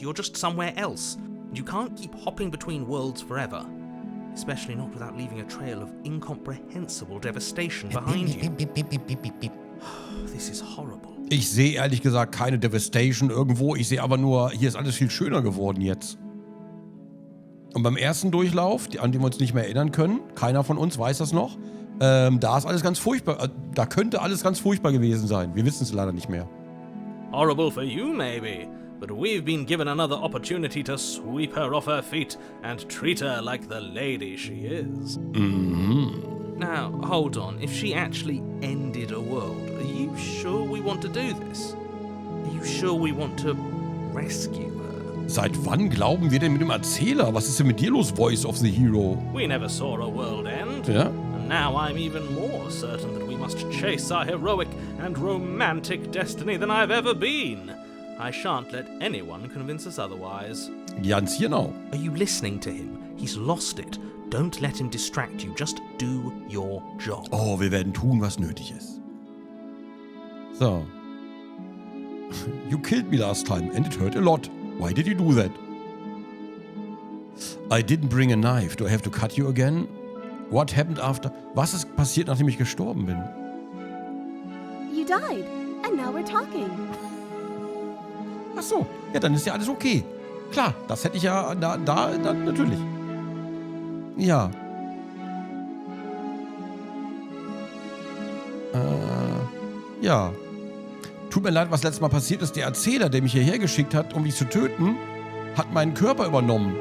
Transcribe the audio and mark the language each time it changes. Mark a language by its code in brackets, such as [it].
[en] You're just somewhere else. You can't keep hopping between worlds forever. Especially not without leaving a trail of incomprehensible devastation behind you. This is horrible. [de] Ich sehe ehrlich gesagt keine Devastation irgendwo. Ich sehe aber nur, hier ist alles viel schöner geworden jetzt. Und beim ersten Durchlauf, an den wir uns nicht mehr erinnern können, keiner von uns weiß das noch, da ist alles ganz furchtbar. Da könnte alles ganz furchtbar gewesen sein. Wir wissen es leider nicht mehr. [en] Horrible for you, maybe. But we've been given another opportunity to sweep her off her feet and treat her like the lady she is. Now, hold on. If she actually ended a world, are you sure we want to do this? Are you sure we want to rescue her? [de] Seit wann glauben wir denn mit dem Erzähler? Was ist denn mit dir los, Voice of the Hero? [en] We never saw a world end. [de] Ja? [en] And now I'm even more certain that we must chase our heroic and romantic destiny than I've ever been. I shan't let anyone convince us otherwise. [de] Ganz genau. [en] Are you listening to him? He's lost it. Don't let him distract you. Just do your job. [de] Oh, wir werden tun, was nötig ist. [en] So. You killed me last time and it hurt a lot. Why did you do that? I didn't bring a knife. Do I have to cut you again? What happened after? [de] Was ist passiert, nachdem ich gestorben bin? [en] You died, and now we're talking. [de] Ach so, ja, dann ist ja alles okay. Klar, das hätte ich ja dann natürlich. Ja. Ja. Tut mir leid, was letztes Mal passiert ist. Der Erzähler, der mich hierher geschickt hat, um mich zu töten, hat meinen Körper übernommen.